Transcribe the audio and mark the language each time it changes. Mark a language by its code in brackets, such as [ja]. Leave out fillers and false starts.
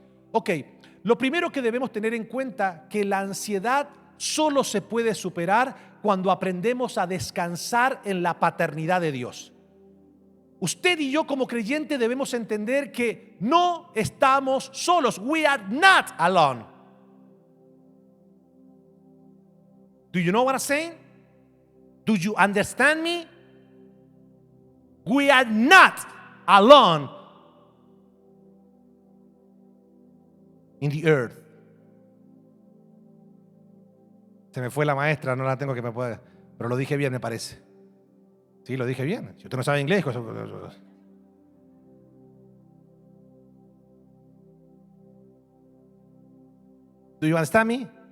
[es] Ok, lo primero que debemos tener en cuenta es que la ansiedad solo se puede superar cuando aprendemos a descansar en la paternidad de Dios. Usted y yo como creyentes debemos entender que no estamos solos. [en] We are not alone. Do you know what I'm saying? Do you understand me? We are not alone in the earth. [es] Se me fue la maestra, no la tengo que me pueda, pero lo dije bien, me parece. Sí, lo dije bien. Si usted no sabe inglés, [en] do you understand me?